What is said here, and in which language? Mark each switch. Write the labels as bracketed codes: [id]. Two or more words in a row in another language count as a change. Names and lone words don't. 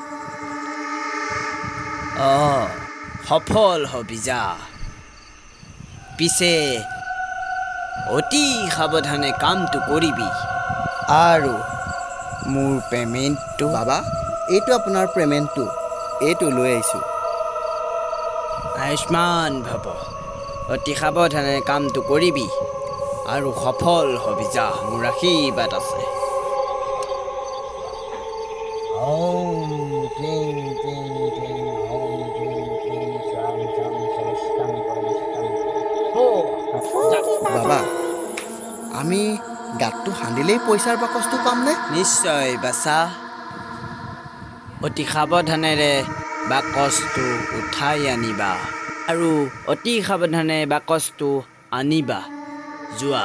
[as] সফল হবি যা পিছে অতি সাৱধানে কামটো কৰিবি আৰু মোৰ পে'মেণ্টটো বাবা এইটো আপোনাৰ পে'মেণ্টটো এইটো লৈ আহিছোঁ আয়ুষ্মান ভৱ অতি সাৱধানে কামটো কৰিবি আৰু সফল হবি যা মোৰ আশীৰ্বাদ আছে [sa] ॐ क्लीं क्लीं क्लीं ॐ क्लीं क्लीं स्वां स्वां सर्वष्टं परमेष्टं [as] বাবা আমি গাঁতটো খান্দিলেই পইচাৰ বাকচটো পামনে নিশ্চয় বাচা অতি সাৱধানেৰে বাকচটো উঠাই আনিবা আৰু অতি সাৱধানে বাকচটো আনিবা যোৱা